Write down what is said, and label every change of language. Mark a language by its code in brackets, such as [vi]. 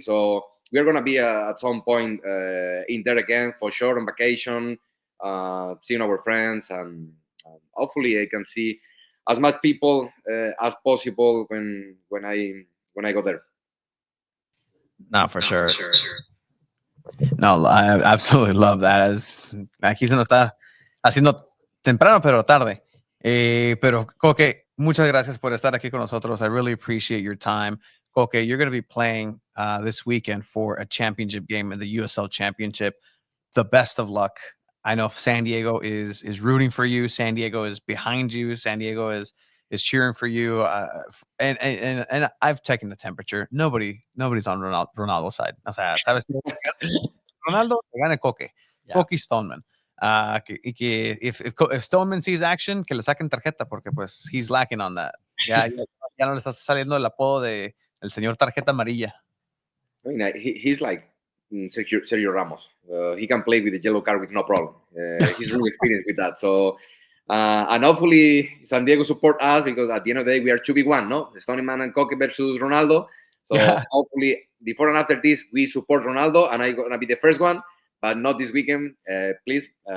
[en] So we're gonna be at some point in there again for sure on vacation, seeing our friends, and hopefully I can see as much people as possible when I go there. Not for sure. No, I absolutely love that. [es] Aquí se nos está haciendo temprano, pero tarde. Pero, Koke, muchas gracias por estar aquí con nosotros. [en] I really appreciate your time. Koke, you're going to be playing this weekend for a championship game in the USL Championship. The best of luck. I know San Diego is rooting for you. San Diego is behind you. San Diego is cheering for you. And I've taken the temperature. Nobody's on Ronaldo's side. [es] O sea, sabes, Ronaldo, que gane Koke. [en] Yeah. [es] Koke Stoneman. Que [en] if Stoneman sees action, [es] que le saquen tarjeta, porque pues [en] he's lacking on that. [es] Ya no le está saliendo el apodo de el señor tarjeta amarilla. [en] I mean, he's like Sergio Ramos. He can play with the yellow card with no problem. He's really experienced with that. So, and hopefully San Diego support us, because at the end of the day, we are 2v1, no? Stoneman and Koke versus Ronaldo. So hopefully before and after this, we support Ronaldo, and I'm going to be the first one, but not this weekend, please.